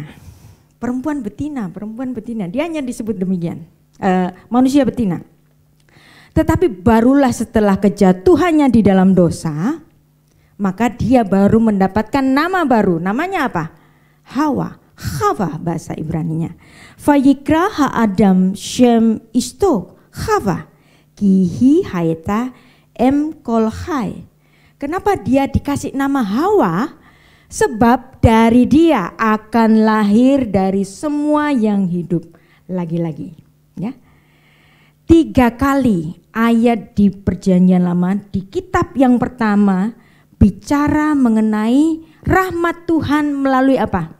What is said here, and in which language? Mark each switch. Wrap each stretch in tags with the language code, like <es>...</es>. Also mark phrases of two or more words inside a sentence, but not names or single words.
<id>Perempuan betina. Dia hanya disebut demikian, manusia betina. Tetapi barulah setelah kejatuhannya di dalam dosa, maka dia baru mendapatkan nama baru. Namanya apa? Hawa. Chava bahasa Ibraninya.</id> <he>ויקרא האדם שם אשתו חוה כי היא היתה אם כל חי.</he> <id>Kenapa dia dikasih nama Hawa? Sebab dari dia akan lahir dari semua yang hidup. Lagi-lagi ya. 3 kali ayat di Perjanjian Lama di kitab yang pertama bicara mengenai rahmat Tuhan melalui apa?</id>